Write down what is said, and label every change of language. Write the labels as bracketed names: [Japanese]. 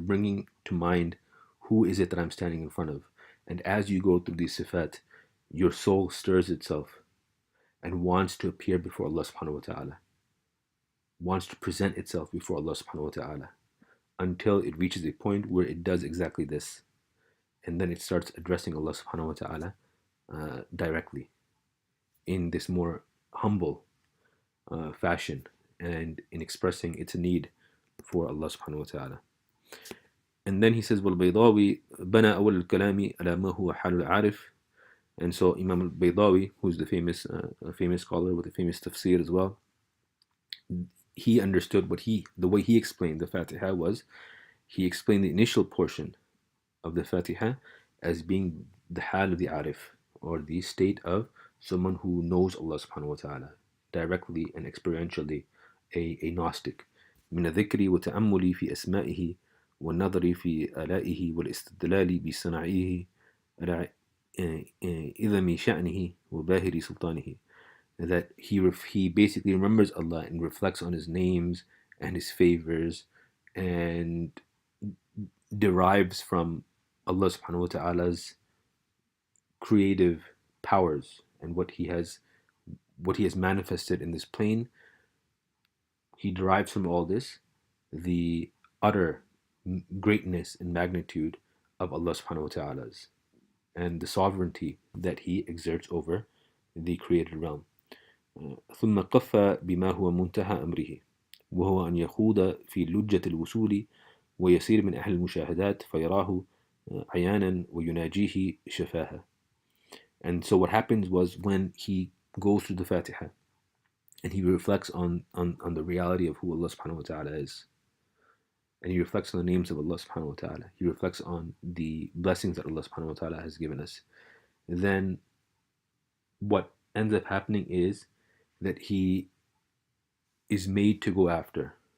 [English] You're bringing to mind, who is it that I'm standing in front of? And as you go through these sifat, your soul stirs itself and wants to appear before Allah subhanahu wa ta'ala, wants to present itself before Allah subhanahu wa ta'ala, until it reaches a point where it does exactly this. And then it starts addressing Allah subhanahu wa ta'ala directly in this more humble fashion, and in expressing its need for Allah subhanahu wa ta'ala. And then he says, [Arabic] وَالْبَيْضَاوِي بَنَى أَوَّلَ الْكَلَامِ عَلَى مَا هُوَ حَالُ الْعَارِفِ. [English] And so Imam al-Baydawi, who's the famous scholar with a famous tafsir as well, he understood the way he explained the Fatiha was, he explained the initial portion of the Fatiha as being the hal of the arif, or the state of someone who knows Allah subhanahu wa ta'ala directly and experientially, a Gnostic. [Arabic] من الذكر وتأمل في أسمائه والنظر في آلائه والاستدلال بصنعه على إذم شأنه وباهر سلطانه. [English] That he basically remembers Allah and reflects on His names and His favors, and derives from Allah subhanahu wa ta'ala's creative powers and what he has manifested in this plane he derives from all this the utter greatness and magnitude of Allah subhanahu wa ta'ala's and the sovereignty that he exerts over the created realm. [Arabic] ثم قف بما هو منتهى أمره وهو أن يخوض في لجة الوصول ويصير من أهل المشاهدات فيراه عيانا ويناجيه شفاهة. [English] And so what happens was when he goes through the Fatiha and he reflects on the reality of who Allah subhanahu wa ta'ala is, and he reflects on the names of Allah subhanahu wa ta'ala, he reflects on the blessings that Allah subhanahu wa ta'ala has given us, then what ends up happening is that he is made to go after